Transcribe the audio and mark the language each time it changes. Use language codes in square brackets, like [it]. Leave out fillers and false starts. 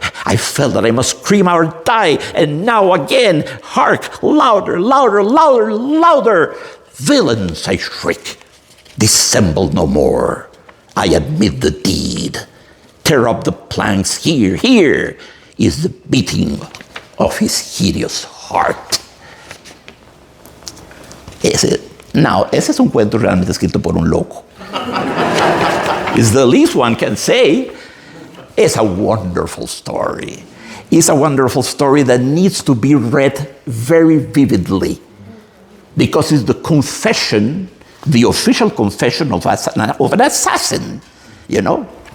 [en] I felt that I must scream or die, and now again, hark, louder, louder, louder, louder. Villains, I shriek, dissemble no more. I admit the deed. Tear up the planks here. Here is the beating of his hideous heart. [es] Ese es un cuento realmente escrito por un loco. [en] It's the least one can say. It's a wonderful story. It's a wonderful story that needs to be read very vividly, because it's the confession, the official confession of an assassin, you know.